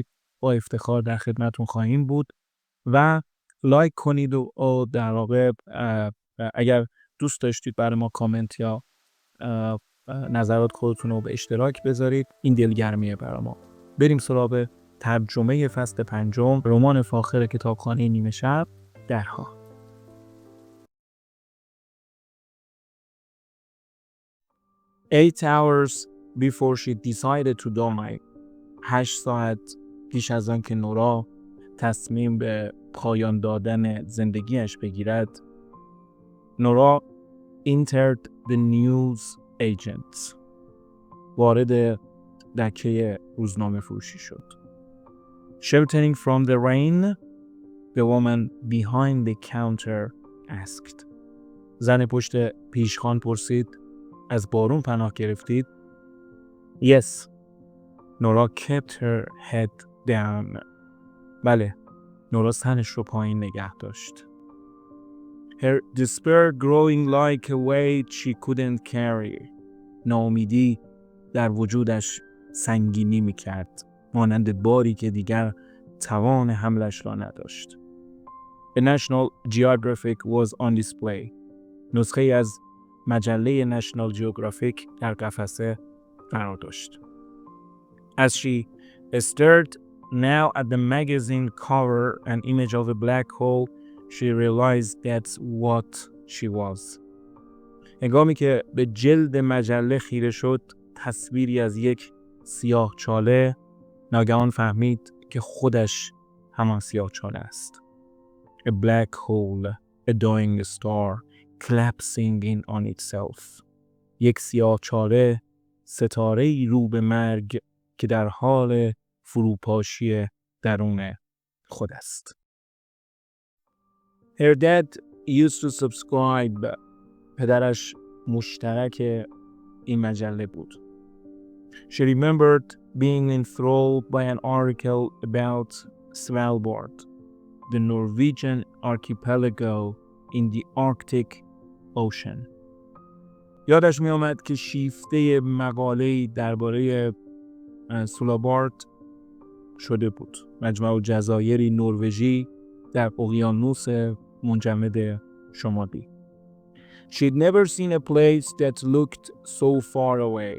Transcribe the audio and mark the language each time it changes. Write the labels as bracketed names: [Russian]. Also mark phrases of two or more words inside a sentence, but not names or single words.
[Persian] با افتخار در خدمتتون خواهیم بود و لایک کنید و در واقع اگر دوست داشتید برای ما کامنت یا نظرات خودتون رو به اشتراک بذارید، این دلگرمیه برای ما. بریم سراغ ترجمه فصل پنجم، رمان فاخر کتابخانه نیمه شب، درها. [English] Eight hours before she decided to die. [Persian] 8 ساعت پیش از آن که نورا تصمیم به پایان دادن زندگیش بگیرد، نورا [English] entered the news agents. [Persian] وارد دکه روزنامه فروشی شد. [English] Sheltering from the rain, the woman behind the counter asked. [Persian] زن پشت پیشخوان پرسید از بارون پناه گرفتید؟ [English] Yes. نورا kept her head down. [Persian] بله. نورا سرش رو پایین نگه داشت. [English] Her despair growing like a weight she couldn't carry. [Persian] ناامیدی در وجودش سنگینی میکرد، مانند باری که دیگر توان حملش را نداشت. [English] A National Geographic was on display. [Persian] نسخه از مجله نشنال جیوگرافیک در قفسه قرار داشت. [English] As she stared now at the magazine cover, an image of a black hole, she realized that's what she was. [Persian] هنگامی که به جلد مجله خیره شد، تصویری از یک سیاهچاله، ناگهان فهمید که خودش همان سیاهچاله است. [English] A black hole, a dying star, collapsing in on itself. [Persian] یک سیاهچاله، ستاره‌ای رو به مرگ که در حال فروپاشی درون خود است. [English] Her dad used to subscribe. [Persian] پدرش مشترک این مجله بود. [English] She remembered being enthralled by an article about Svalbard, the Norwegian archipelago in the Arctic Ocean. [Persian] یادش می آمد که شیفته مقاله‌ای درباره سوالبارد شده بود. مجمع جزایری نروژی در اقیانوس منجمد شمالی. [English] She'd never seen a place that looked so far away.